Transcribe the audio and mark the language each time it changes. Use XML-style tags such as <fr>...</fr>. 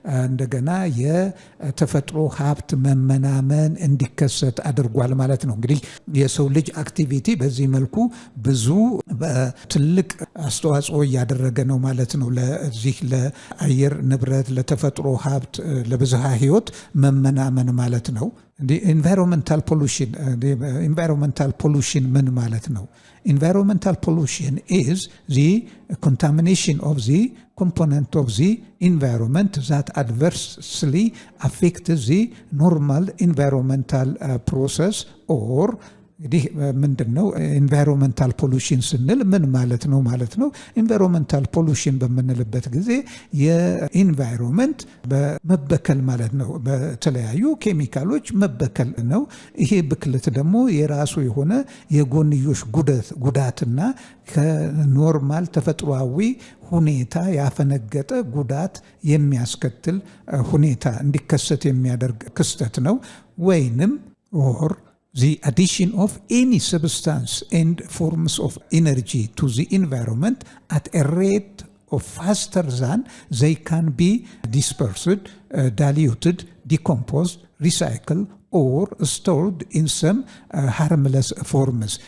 <am>እንደገና የተፈጥሮ ሀብት መመናመን እንዲከሰት አድርጓል ማለት ነው። እንግዲህ የሰው ልጅ አክቲቪቲ በዚህ መልኩ ብዙ ትልቅ አስተዋጽኦ እያደረገ ነው ማለት ነው ለዚህ ለአየር ንብረት፣ ለተፈጥሮ ሀብት፣ ለብዝሃ ህይወት መመናመን ማለት ነው። ኢንቫይሮንመንታል ፖሉሽን ምን ማለት ነው?</am> <en>Environmental pollution is the contamination of the component of the environment that adversely affects the normal environmental process or</en> <am>እንግዲህ ምንድነው ኢንቫይሮንመንታል ፖሉሽን ስንል ምን ማለት ነው ማለት ነው? ኢንቫይሮንመንታል ፖሉሽን በምንልበት ጊዜ የኢንቫይሮንመንት በመበከል ማለት ነው፣ በተለያዩ ኬሚካሎች መበከል ነው። ይሄ ብክለት ደግሞ የራሱ የሆነ የጎንዮሽ ጉዳትና ከኖርማል ተፈጥሯዊ ሁኔታ ያፈነገጠ ጉዳት የሚያስከትል ሁኔታ እንዲከሰት የሚያደርግ ክስተት ነው። ወይንም ኦር</am> <en>the addition of any substance and forms of energy to the environment at a rate of faster than they can be dispersed, diluted, decomposed, recycled or stored in some harmless forms.</en>